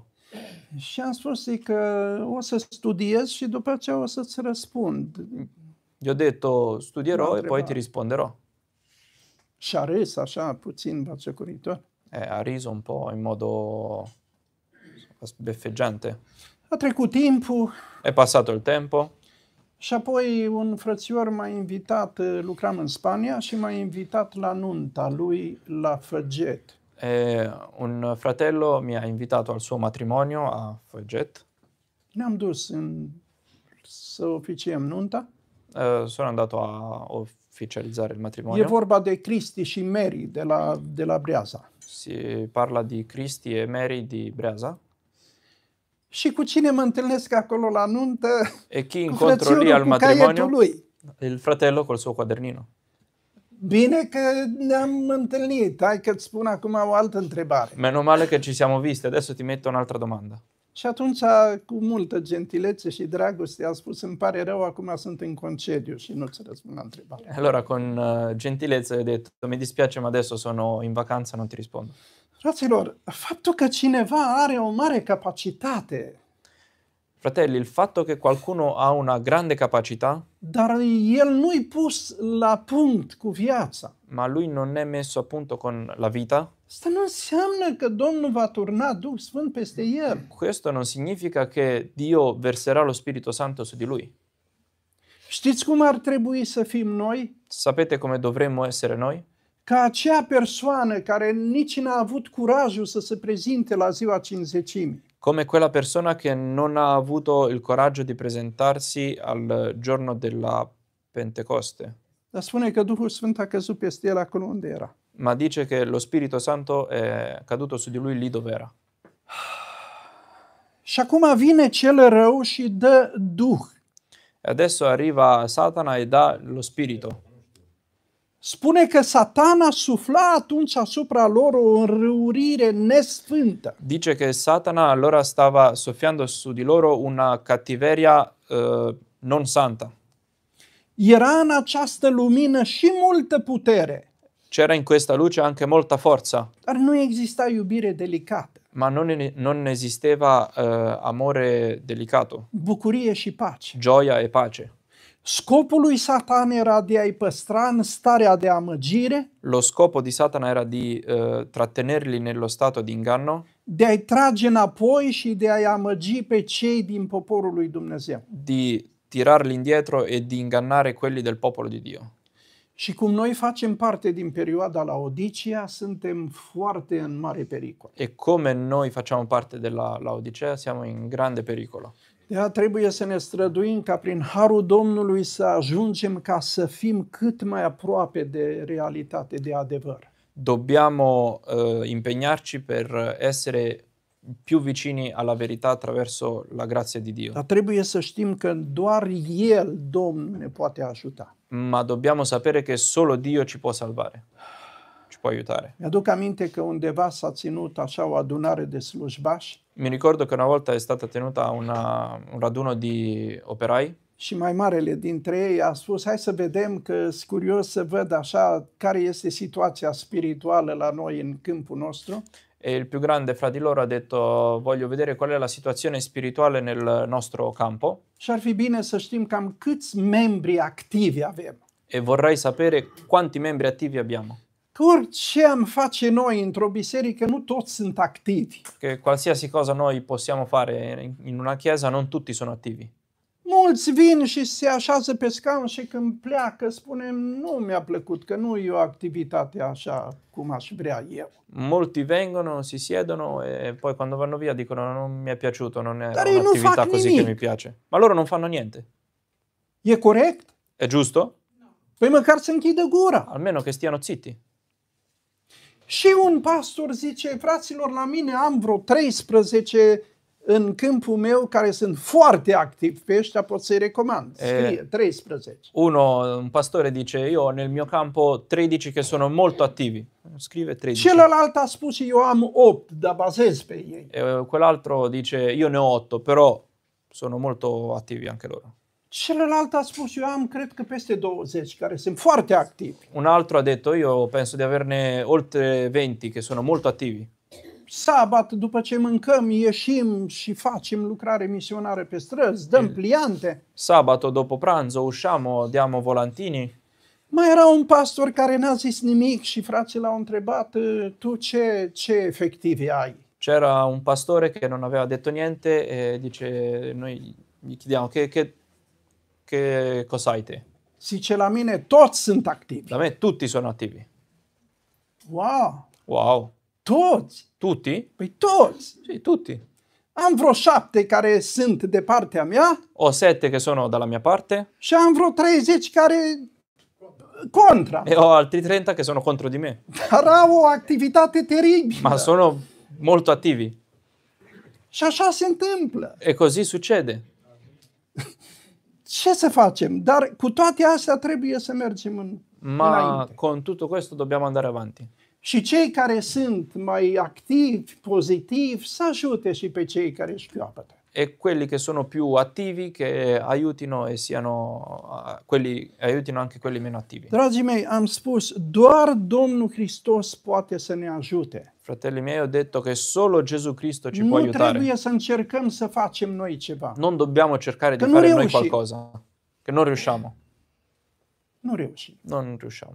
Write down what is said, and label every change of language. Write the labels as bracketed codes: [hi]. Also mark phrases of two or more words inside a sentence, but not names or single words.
[ro] Și am spus că o să studiez și după aceea o să-ți răspund. [it] Gli ho detto studierò No, e poi ti prepara. risponderò. [ro] Și a râs așa puțin baciocoritor. [it] Ha riso un po' in modo sbeffeggiante. [ro] A trecut timpul [it] È passato il tempo [ro] și apoi un frățior m-a invitat, lucram în Spania, și m-a invitat la nunta lui la Făget. [it] e un fratello mi ha invitato al suo matrimonio a Fogget. [ro] Ne-am dus să oficiem nunta. [it] Sono andato a ufficializzare il [ro] E [it] matrimonio. [ro] vorba de Cristi și Mary de la Breaza. [it] Si parla di Cristi e Mary di Breasa. [ro] Și cu cine mă întâlnesc acolo la nuntă? [it] E chi [ro] Cu [it] incontro lì al [ro] frățiorul cu caietul [it] matrimonio? [ro] lui. [it] Il fratello col suo quadernino. [ro] Bine că ne-am întâlnit. Hai că-ți spun acum o altă întrebare. [it] Meno male che ci siamo visti, adesso ti metto un'altra domanda. [ro] Și atunci, cu multă gentilețe și dragoste, a spus, îmi pare rău, acum sunt în concediu și nu-ți răspund la întrebare. [it] Allora con gentilezza ho detto mi dispiace ma adesso sono in vacanza, non ti rispondo. [ro] Fraților, faptul că cineva are o mare capacitate, [it] Fratelli, il fatto che qualcuno ha una grande capacità, [ro] dar el nu-i pus la punct cu viața, [it] ma lui non è messo a punto con la vita, [ro] asta nu înseamnă că Domnul va turna Duh Sfânt peste el. [it] questo non significa che Dio verserà lo Spirito Santo su di lui. [ro] Știți cum ar trebui să fim noi? [it] Sapete come dovremmo essere noi? [ro] Ca acea persoană care nici n-a avut curajul să se prezinte la ziua Cincizecimii. [it] Come quella persona che non ha avuto il coraggio di presentarsi al giorno della Pentecoste, [ro] Dar spune că Duhul Sfânt a căzut peste el acolo unde era. [it] ma dice che lo Spirito Santo è caduto su di lui lì dove era. [ro] Și acum vine cel rău și dă Duh. [it] E adesso arriva Satana e dà lo Spirito. [ro] Spune că Satana sufla atunci asupra lor o înrăurire nesfântă. [it] Dice che Satana allora stava soffiando su di loro una cattiveria non santa. [ro] Era în această lumină și multă putere, [it] C'era in questa luce anche molta forza, [ro] dar nu exista iubire delicată, [it] ma non esisteva amore delicato, [ro] bucurie și pace. [it] gioia e pace. [ro] Scopul lui Satan era de a-i păstra în starea de amăgire, [it] Lo scopo di Satana era di trattenerli nello stato di inganno, [ro] de a-i trage înapoi și de a-i amăgi pe cei din poporul lui Dumnezeu. [it] di tirarli indietro e di ingannare quelli del popolo di Dio. [ro] Și cum noi facem parte din perioada Laodicea, suntem foarte în mare pericol. [it] E come noi facciamo parte della Laodicea, siamo in grande pericolo. [ro] De aceea trebuie să ne străduim ca prin harul Domnului să ajungem ca să fim cât mai aproape de realitate, de adevăr. [it] Dobbiamo impegnarci per essere più vicini alla verità attraverso la grazia di Dio. [ro] Dar trebuie să știm că doar El, Domnul, ne poate ajuta. [it] Ma dobbiamo sapere che solo Dio ci può salvare, ci può aiutare. [ro] Mi-aduc aminte că undeva s-a ținut așa o adunare de slujbași [it] Mi ricordo che una volta è stata tenuta un raduno di operai [ro] și mai marele dintre ei a spus, hai să vedem că sunt curios să văd așa care este situația spirituală la noi în câmpul nostru. [it] e il più grande fra di loro ha detto voglio vedere qual è la situazione spirituale nel nostro campo [ro] Și ar fi bine să știm cam câți membri activi avem. [it] e vorrei sapere quanti membri attivi abbiamo. [ro] Că orice am face noi într-o biserică, nu toți sunt activi. [it] Che qualsiasi cosa noi possiamo fare in una chiesa non tutti sono attivi. [ro] Mulți vin și se așează pe scaun și când pleacă spunem nu mi-a plăcut, că nu e o activitate așa cum aș vrea eu. [it] Molti vengono, si siedono e poi quando vanno via dicono non mi è piaciuto, non è [ro] Dar ei nu [it] un'attività [ro] fac [it] così che [ro] nimic. [it] mi piace. Ma loro non fanno niente. [ro] E corect? [it] È giusto? [ro] Păi măcar să închidă gura. [it] Almeno che stiano zitti. [ro] Și un pastor zice, fraților, la mine am vreo 13 în câmpul meu care sunt foarte activi, pe ăștia pot să-i recomand. Scrie, 13. [it] Un pastore dice io ho nel mio campo 13 che sono molto attivi. Scrive 13. [ro] Celălalt a spus, eu am 8, dar bazez pe ei. [it] E quell'altro dice io ne ho 8, però sono molto attivi anche loro. [ro] Celălalt a spus, eu am, cred că peste 20 care sunt foarte activi. [it] Un altro ha detto io penso di averne oltre 20 che sono molto attivi. [ro] Sabat, după ce mâncăm, ieșim și facem lucrare misionară pe străzi, dăm pliante. [it] Sabato dopo pranzo usciamo, diamo volantini. [ro] Mai era un pastor care n-a zis nimic și frații l-au întrebat, tu ce efective ai? [it] C'era un pastore che non aveva detto niente e dice noi gli chiediamo che cosa hai te? [ro] Zice, la mine toți sunt activi. [it] Da me tutti sono attivi. [ro] Wow! [it] Wow. [ro] Toți! [it] Tutti? [ro] Păi toți! [it] Sì, tutti. [ro] Am vreo 7 care sunt de partea mea [it] Ho 7 che sono dalla mia parte [ro] și am vreo 30 care contra. [it] e ho altri 30 che sono contro di me. [ro] Dar au o activitate teribilă. [it] Ma sono molto attivi. [ro] Și așa se întâmplă. [it] E così succede. [ro] Ce să facem? Dar cu toate astea trebuie să mergem [it] Ma [ro] înainte. [it] con tutto questo dobbiamo andare avanti. [ro] Și cei care sunt mai activi, pozitivi, să ajute și pe cei care își șchioapătă. [it] E quelli che sono più attivi che aiutino e aiutino anche quelli meno attivi. [ro] Dragii mei, am spus, doar Domnul Hristos poate să ne ajute. [it] Fratelli miei, ho detto che solo Gesù Cristo ci può [ro] Nu [it] aiutare. [ro] trebuie să încercăm să facem noi ceva. [it] Non dobbiamo cercare di Che non fare noi riusci. qualcosa, che non riusciamo. [ro] Nu reușim. [it] Non riusciamo.